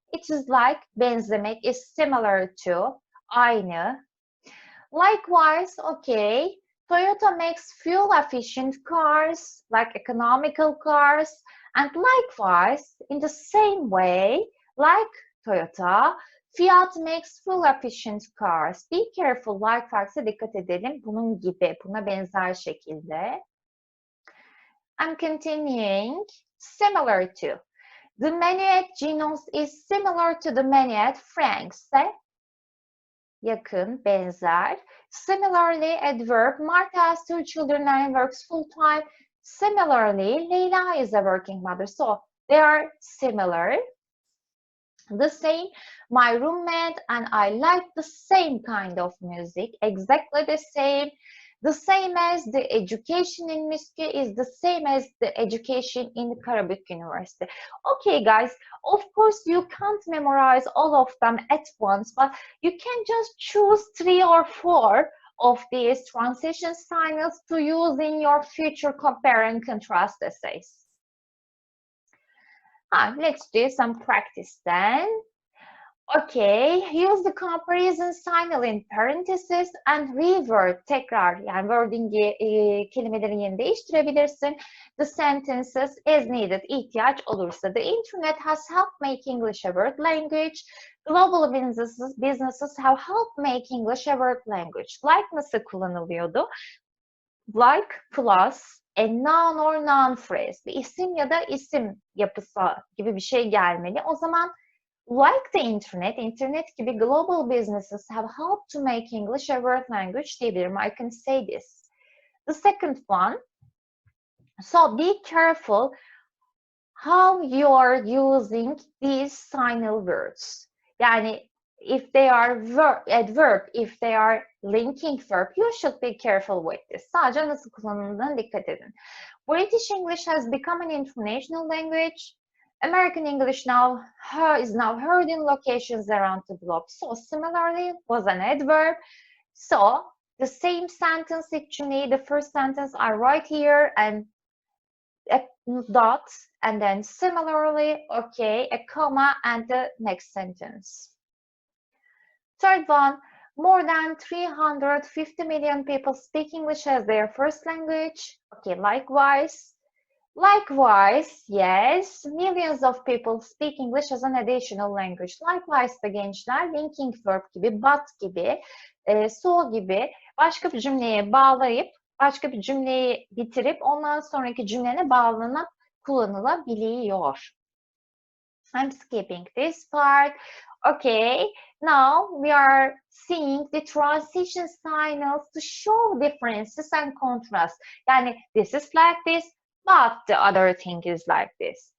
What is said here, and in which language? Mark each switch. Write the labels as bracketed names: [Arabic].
[English] It is like benzemek is similar to, aynı. Likewise, okay, Toyota makes fuel-efficient cars, like economical cars, and likewise, in the same way, like Toyota, Fiat makes fuel-efficient cars. Be careful, [Turkish] likewise, dikkat edelim, bunun gibi, buna benzer şekilde. [English] I'm continuing, similar to. The menu at Gino's is similar to the menu at Frank's. [Turkish] Yakın, benzer. [English] Similarly, adverb, Martha has 2 children and works full-time. Similarly, Leila is a working mother. So, they are similar. The same, my roommate and I like the same kind of music, exactly the same. The same as the education in Miski is the same as the education in Karabük University. Okay, guys, of course, you can't memorize all of them at once, but you can just choose 3 or 4 of these transition signals to use in your future compare and contrast essays. Let's do some practice then. Okay, use the comparison signal in parentheses and reword, [Turkish] tekrar, yani wording'i, kelimelerin yerini değiştirebilirsin. [English] The sentences as needed, [Turkish] ihtiyaç olursa. [English] The internet has helped make English a word language. Global businesses have helped make English a word language. Like [Turkish] nasıl kullanılıyordu? [English] Like plus a noun or noun phrase. [Turkish] Bir isim ya da isim yapısı gibi bir şey gelmeli. O zaman [English] like the internet gibi global businesses have helped to make English a word language [Turkish] diyebilirim. [English] I can say this. The second one, So be careful how you're using these signal words. Yani if they are adverb, if they are linking verb, you should be careful with this. [Turkish] Sadece nasıl kullanıldığına dikkat edin. [English] British English has become an international language. American English now is now heard in locations around the globe. So similarly was an adverb. So the same sentence actually, the first sentence I write here and a dot, and then similarly, okay, a comma and the next sentence. Third one, more than 350 million people speak English as their first language. Okay, likewise. Likewise, yes, millions of people speak English as an additional language. [Turkish] Likewise da gençler, linking verb gibi, but gibi, so gibi başka bir cümleye bağlayıp, başka bir cümleyi bitirip ondan sonraki cümlene bağlanıp kullanılabiliyor. [English] I'm skipping this part. Okay, now we are seeing the transition signals to show differences and contrasts. Yani this is like this, but the other thing is like this.